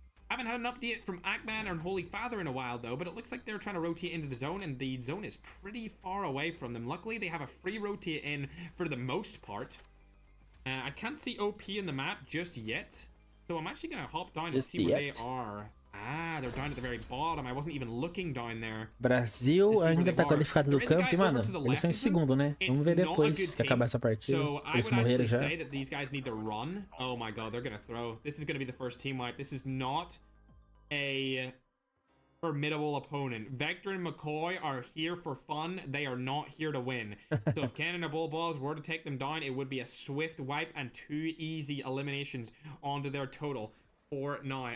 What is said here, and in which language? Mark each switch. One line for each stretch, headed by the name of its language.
English: Haven't had an update from Ackman and Holy Father in a while, though, but it looks like they're trying to rotate into the zone, and the zone is pretty far away from them. Luckily, they have a free rotate in for the most part. I can't see OP in the map just yet, so I'm actually going to hop down and see where they are. Ah, they're down at the very bottom. I wasn't even looking down there.
Portuguese: Brasil ainda tá qualificado do campo e, mano, eles estão em segundo, né? Vamos ver depois que acabar essa partida.
English: So I
Portuguese: Eles
English: would
Portuguese: morreram
English: actually
Portuguese: já.
English: say that these guys need to run. Oh my god, they're gonna throw. This is gonna be the first team wipe. This is not a formidable opponent. Vector and McCoy are here for fun. They are not here to win. So if Cannon and Bullballs were to take them down, it would be a swift wipe and 2 easy eliminations onto their total. for now.